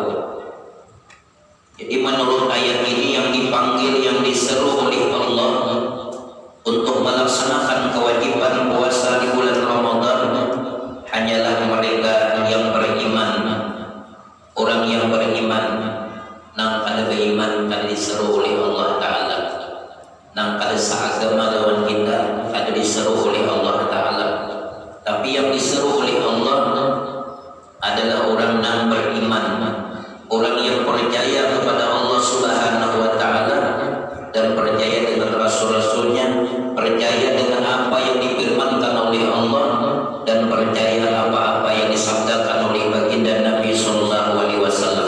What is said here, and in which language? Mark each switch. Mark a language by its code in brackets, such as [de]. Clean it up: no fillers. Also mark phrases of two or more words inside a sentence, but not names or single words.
[id] Jadi menurut ayat ini yang dipanggil, yang diseru oleh Allah untuk melaksanakan kewajiban puasa di bulan Ramadan hanyalah mereka yang beriman. Orang yang beriman, [bjn] nang kada beriman kada diseru oleh Allah Ta'ala. Nang kada seagama lawan kita kada diseru oleh Allah Ta'ala. [id] Tapi yang diseru oleh Allah adalah orang yang beriman, orang yang percaya kepada Allah [ar] سبحانه وتعالى [id] dan percaya dengan Rasul-Rasulnya, percaya dengan apa yang difirmankan oleh Allah, dan percaya apa-apa yang disabdakan oleh baginda Nabi [ar] صلى الله عليه وسلم.